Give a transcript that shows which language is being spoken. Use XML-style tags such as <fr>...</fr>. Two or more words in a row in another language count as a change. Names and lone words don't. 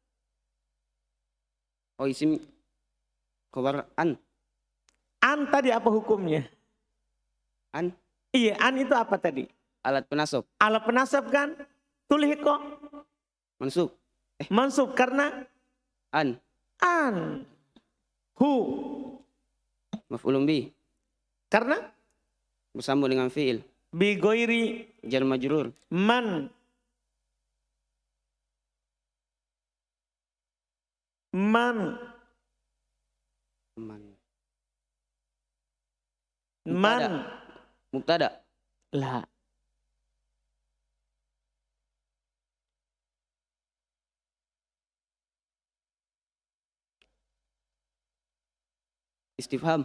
<ar>Oh isim. خبر أن.</ar> <bjn>An tadi apa hukumnya?</bjn> <ar>An.</ar> <bjn>Iya, an itu apa tadi? Alat penasab. Alat penasab kan? Tulhiqo.</bjn> <ar>Mansub.</ar> <bjn>Mansub karena</bjn> <ar>An. an. Hu. مفعول به.</ar> <bjn>Karena Bersambung dengan fi'il.</bjn> <ar>ب غير جار مجرور. man. Man. Man. Man. Mubtada. Lah. Istifham.</ar>